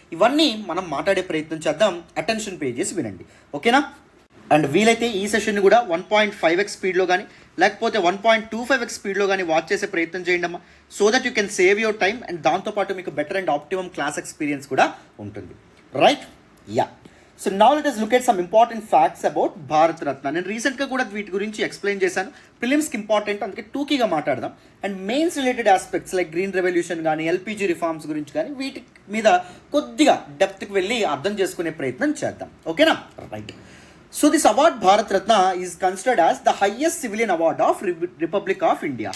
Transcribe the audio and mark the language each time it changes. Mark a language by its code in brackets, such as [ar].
[te] ఇవన్నీ మనం మాట్లాడే ప్రయత్నం చేద్దాం. అటెన్షన్ పే చేసి వినండి, ఓకేనా? అండ్ వీలైతే ఈ సెషన్ని కూడా 1.5x స్పీడ్లో కానీ లేకపోతే 1.25x స్పీడ్లో కానీ వాచ్ చేసే ప్రయత్నం చేయండి అమ్మా, [en] so that you can save your time and [te] దాంతోపాటు మీకు better and optimum class experience కూడా ఉంటుంది. [en] Right? Yeah. So now let us look at some important facts about Bharat Ratna. [te] నేను రీసెంట్గా కూడా వీటి గురించి ఎక్స్ప్లెయిన్ చేశాను. ప్రిలిమ్స్కి ఇంపార్టెంట్, అందుకే టూకీగా మాట్లాడదాం. And mains related aspects like green revolution కానీ ఎల్పిజి రిఫార్మ్స్ గురించి కానీ వీటి మీద కొద్దిగా డెప్త్కి వెళ్ళి అర్థం చేసుకునే ప్రయత్నం చేద్దాం, ఓకేనా? Right. [en] So this award Bharat Ratna is considered as the highest civilian award of republic of India.